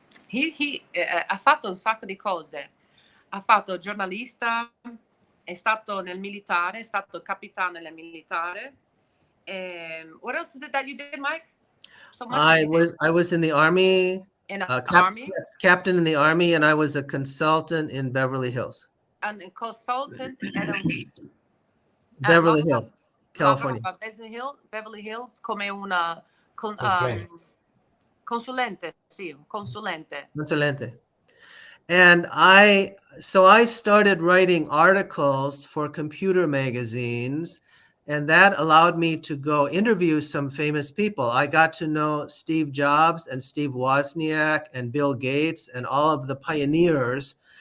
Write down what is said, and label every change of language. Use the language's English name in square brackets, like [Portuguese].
[Italian] Ha fatto un sacco di cose. Ha fatto giornalista, è stato nel militare, è stato capitano nel militare. [English] What else is it that you did, Mike? I was in the Army, captain in the Army, and I was a consultant in Beverly Hills. And a consultant at Beverly Hills, California. [Italian] Beverly Hills come una consulente, sì, consulente. Consulente. [English] And I started writing articles for computer magazines, and that allowed me to go interview some famous people. I got to know Steve Jobs and Steve Wozniak and Bill Gates and all of the pioneers.